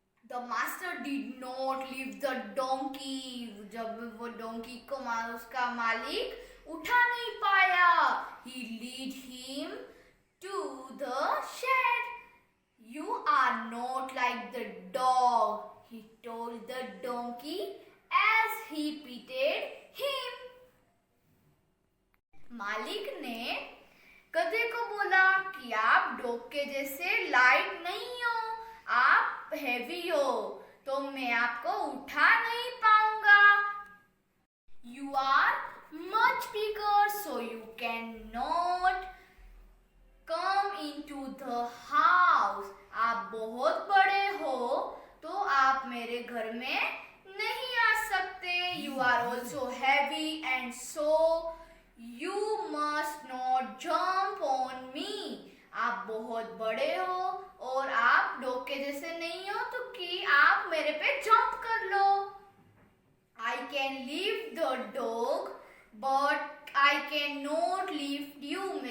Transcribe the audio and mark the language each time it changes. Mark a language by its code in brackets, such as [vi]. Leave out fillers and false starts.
[en] The master did not leave the donkey. [hi] जब वो donkey को उसका मालिक उठा नहीं पाया. [en] He led him to the shed. You are not like the dog, he told the donkey as he petted him. [hi] मालिक ने गधे को बोला कि आप डॉग के जैसे लाइट नहीं हो, आप हेवी हो, तो मैं आपको उठा नहीं पाऊंगा. [en] You are much bigger, so you cannot come into the house. [hi] आप बहुत बड़े हो तो आप मेरे घर में नहीं आ सकते. [en] You are also heavy and so you must not jump on me. [hi] आप बहुत बड़े हो और आप डॉग के जैसे नहीं हो तो कि आप मेरे पे जंप कर लो. [en] I can lift the dog but I cannot lift you.